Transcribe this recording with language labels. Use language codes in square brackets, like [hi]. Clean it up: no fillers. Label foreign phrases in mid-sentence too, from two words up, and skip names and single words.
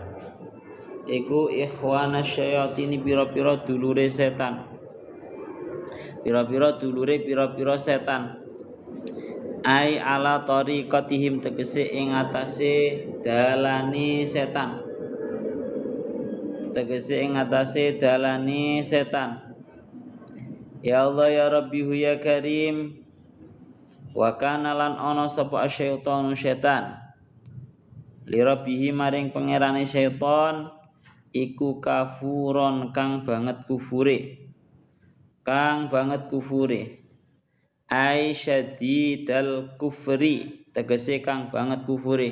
[jv] Pira-pira setan. [ar] أي على طريقتهم [jv] tegese ing atase dalane setan. [ar] يا الله يا ربي يا كريم. وكان [jv] lan ana sapa syaitanu setan. [ar] لربه [jv] maring pangerane syaitan iku kafuron kang banget kufure. [ar] أي شديد الكفر [jv] tegese kang banget kufure.